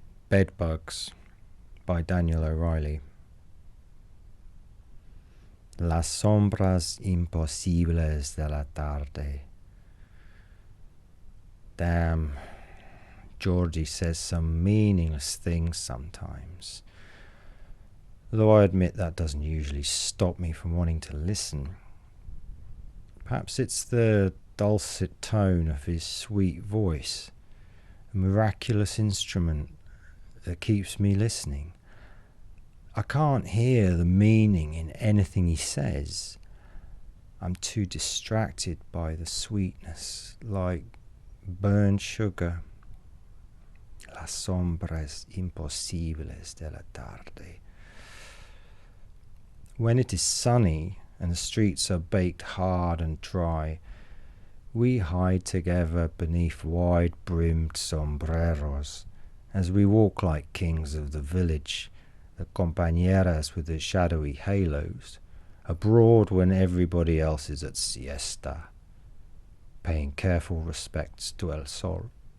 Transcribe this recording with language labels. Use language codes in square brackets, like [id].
[en] Bedbugs by Daniel O'Reilly. [es] Las sombras imposibles de la tarde. [en] Damn, Georgie says some meaningless things sometimes. Though I admit that doesn't usually stop me from wanting to listen. Perhaps it's the dulcet tone of his sweet voice, a miraculous instrument that keeps me listening. I can't hear the meaning in anything he says. I'm too distracted by the sweetness, like burned sugar. [es] Las sombras imposibles de la tarde. [en] When it is sunny and the streets are baked hard and dry, we hide together beneath wide-brimmed sombreros as we walk like kings of the village, the compañeras with the shadowy halos, abroad when everybody else is at siesta, paying careful respects to El Sol.